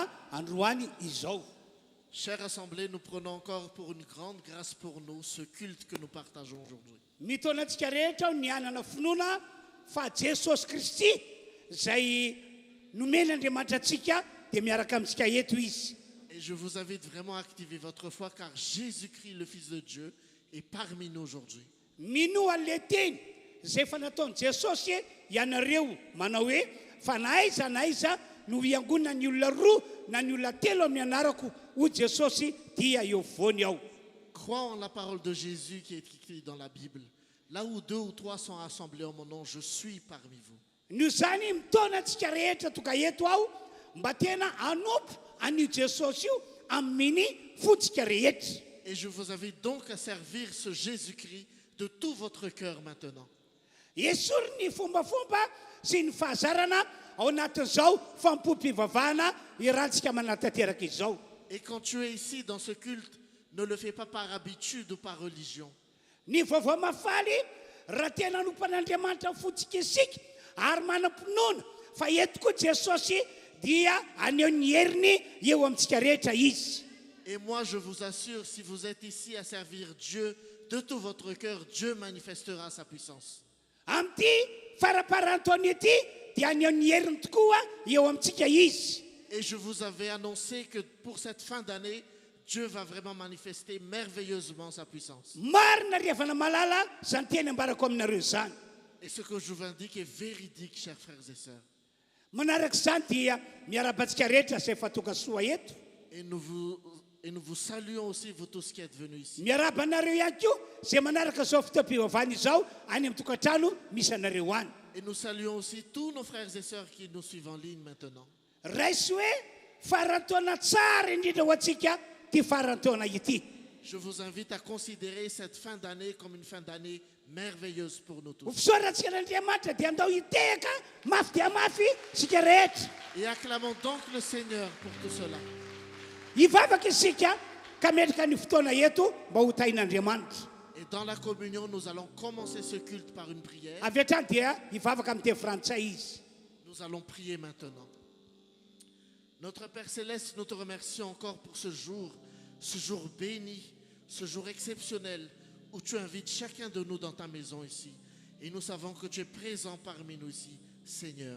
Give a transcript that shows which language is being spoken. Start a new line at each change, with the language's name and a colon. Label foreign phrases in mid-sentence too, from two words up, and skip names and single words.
Malagasy: androany izao.
French: Chère Assemblée, nous prenons encore pour une grande grâce pour nous ce culte que nous partageons aujourd'hui.
Malagasy: Mitona antsika rehetra ny anana finoana fa Jesosy Kristy zay nomeny Andriamanitra antsika dia miaraka amintsika eto izy.
French: Et je vous invite vraiment à activer votre foi car Jésus-Christ, le Fils de Dieu, est parmi nous aujourd'hui.
Malagasy: Minoa le teny zay efa nataony Jesosy ianareo manao hoe fa na aiza no hiangonana ny olona roa na ny olona telo amin'ny anarako ho Jesosy dia eo voany ao.
French: Crois en la parole de Jésus qui est écrite dans la Bible. Là où 2 ou 3 sont assemblés en mon nom, je suis parmi vous.
Malagasy: Noho zany mitona antsika rehetra tonga eto ao mba tena hanompo an'io Jesosy io amin'ny fotsika rehetra.
French: Et je vous invite donc à servir ce Jésus-Christ de tout votre cœur maintenant.
Malagasy: Esory ny fombafomba sy ny fahazarana ao anatin'izao fampom-pivavahana irantsika manatanteraka izao.
French: Et quand tu es ici dans ce culte, ne le fais pas par habitude ou par religion.
Malagasy: Ny vaovao mafaly raha tena hanompan'Andriamanitra fotsika isika ary manam-pinoana fa eto koa Jesosy dia aneho ny heriny eo amintsika rehetra izy.
French: Et moi, je vous assure, si vous êtes ici à servir Dieu de tout votre cœur, Dieu manifestera sa puissance.
Malagasy: Amin'ity faraparan-taona ity dia aneho ny heriny tokoa eo amintsika izy.
French: Et je vous avais annoncé que pour cette fin d'année, Dieu va vraiment manifester merveilleusement sa puissance.
Malagasy: Marina riavana malala zany teny ambarako aminareo zany.
French: Et ce que je vous indique est véridique, chers frères et sœurs.
Malagasy: Manaraka izany dia miara-batsika rehetra zay efa tonga soa eto.
French: Et nous vous saluons aussi, vous tous qui êtes venus ici.
Malagasy: Miaraba anareo ihany koa zay manaraka izao fotoam-pivavahana izao any amin'ny tokantrano misy anareo any.
French: Et nous saluons aussi tous nos frères et sœurs qui nous suivent en ligne maintenant.
Malagasy: Raisy hoe farantaona tsara indrindra ho antsika ty farantaona ity.
French: Je vous invite à considérer cette fin d'année comme une fin d'année merveilleuse pour nous tous.
Malagasy: Fisorantsika n'Andriamanitra dia andao hitehaka mafy dia mafy sika rehetra.
French: Et acclamons donc le Seigneur pour tout cela.
Malagasy: Hivavaka isika ka metraka ny fotoana eto mba ho tain'Andriamanitra.
French: Et dans la communion, nous allons commencer ce culte par une prière.
Malagasy: Avy hatrany dia hivavaka amin'ny teny frantsay izy.
French: Nous allons prier maintenant. Notre Père Céleste, nous te remercions encore pour ce jour béni, ce jour exceptionnel où tu invites chacun de nous dans ta maison ici. Et nous savons que tu es présent parmi nous ici, Seigneur.